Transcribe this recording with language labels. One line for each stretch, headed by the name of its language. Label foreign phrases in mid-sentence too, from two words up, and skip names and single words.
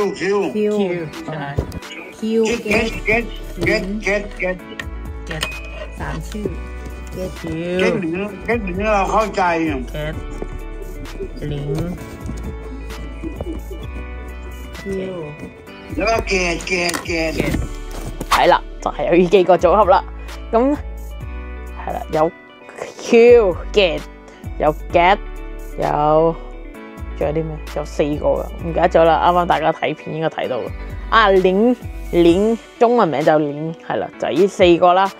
Thai: เกต 3 ชื่อเกต เราเข้าใจ เกตลิง คิว แล้วก็เกต
Cantonese: 係啦，就係有呢幾個組合啦。咁係啦，有 Q get， 有 get， 仲有啲咩？有4個㗎，唔記得咗啦。啱啱大家睇片應該睇到鏈中文名就鏈，係啦，就係呢4個啦。